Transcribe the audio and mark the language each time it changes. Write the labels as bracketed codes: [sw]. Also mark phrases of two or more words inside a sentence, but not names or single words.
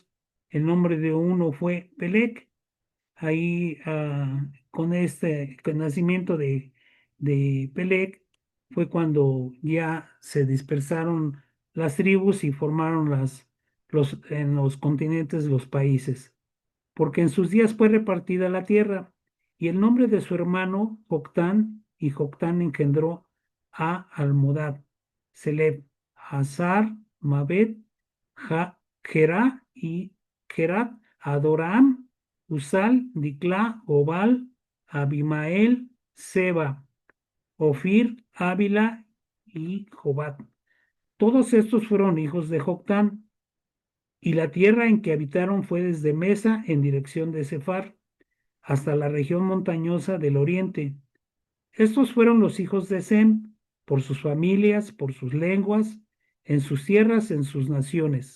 [es] El nombre de uno fue Pelec. Ahí, con con el nacimiento de Pelec, fue cuando ya se dispersaron las tribus y formaron en los continentes los países, porque en sus días fue repartida la tierra. Y el nombre de su hermano, Joctán, y Joctán engendró a Almodad, Seleb, Hazar, Mabed, Gerá y Gerat, Adoram, Usal, Diclá, Obal, Abimael, Seba, Ofir, Ávila y Jobat. Todos estos fueron hijos de Joctán, y la tierra en que habitaron fue desde Mesa en dirección de Sefar hasta la región montañosa del oriente. Estos fueron los hijos de Sem, por sus familias, por sus lenguas, en sus tierras, en sus naciones.